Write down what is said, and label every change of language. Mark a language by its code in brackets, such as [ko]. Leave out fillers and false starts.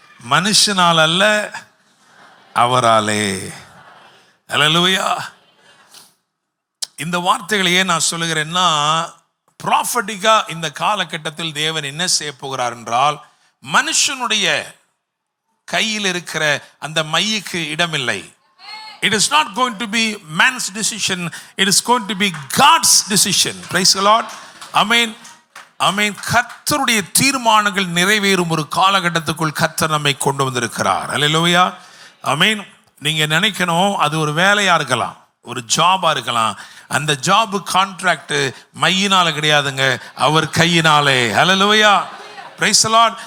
[ta] மனுஷனால் அல்ல, அவராலே. அல்லேலூயா. இந்த வார்த்தைகளையே நான் சொல்லுகிறேன்னா, ப்ராஃபட்டிக்கா இந்த காலகட்டத்தில் தேவன் என்ன செய்ய போகிறார் என்றால், மனுஷனுடைய கையில் இருக்கிற அந்த மைக்கு இடமில்லை. [en] It is not going to be man's decision, it is going to be God's decision. Praise the Lord. Amen. Amen. [ta] கர்த்தருடைய தீர்மானங்கள் நிறைவேறும் ஒரு காலகட்டத்துக்குள் கர்த்தர் நம்மை கொண்டு வந்திருக்கிறார். அல்லேலூயா. ஆமென். நீங்க நினைக்கணும், அது ஒரு வேலையா இருக்கலாம், ஒரு ஜாபா இருக்கலாம். அந்த ஜாப் கான்ட்ராக்ட் மையினால கிடையாதுங்க, அவர் கையினாலே. அல்லேலூயா. Praise the Lord.